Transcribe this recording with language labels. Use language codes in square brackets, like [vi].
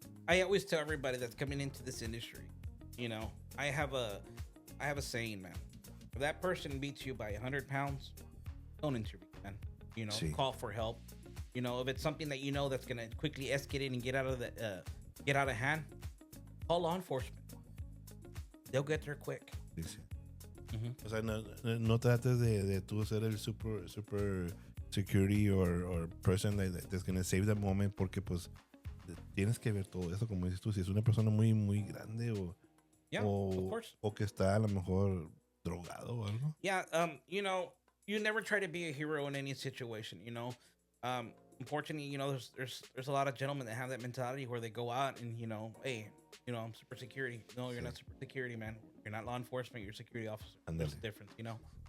[en] I always tell everybody that's coming into this industry, you know, I have a saying, man. If that person beats you by 100 pounds, don't interview, man. You know, call for help. You know, if it's something that you know that's gonna quickly escalate and get out of hand, call law enforcement. They'll get there quick. [es] Sí, sí. O sea, no trates de tú ser el [en] super security or person that's gonna save the moment, [es] porque pues tienes que ver todo eso, como dices tú, si es una persona muy muy grande o que está a lo mejor drogado o algo. [en] Yeah, you know, you never try to be a hero in any situation, you know. Unfortunately, you know, there's a lot of gentlemen that have that mentality where they go out and, you know, hey, you know, I'm super security. No, you're not super security, man. You're not law enforcement. You're a security officer. There's a difference, you know.